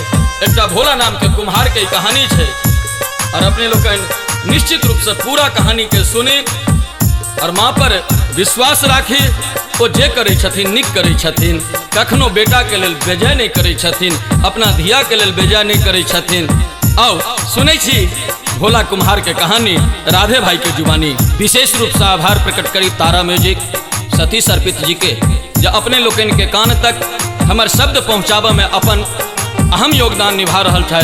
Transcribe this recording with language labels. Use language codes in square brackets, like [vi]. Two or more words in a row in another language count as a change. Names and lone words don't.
[mai] एकटा भोला नाम के कुम्हार के कहानी छै और अपने लोग निश्चित रूप से पूरा कहानी के सुनी और माँ पर विश्वास राखी। ओ जे करै छथिन नीक करै छथिन, कखनो बेटा के लेल बेजाय नहीं करै छथिन, अपना धिया के लेल बेजाय नहीं करै छथिन। आओ सुनै छी भोला कुम्हार के कहानी राधे भाई के जुबानी। विशेष रूप से आभार प्रकट करी तारा म्यूजिक सतीश अर्पित जी के, जो अपने लोगन के कान तक हमार शब्द पहुँचाबा में अपन अहम योगदान निभा रहा है।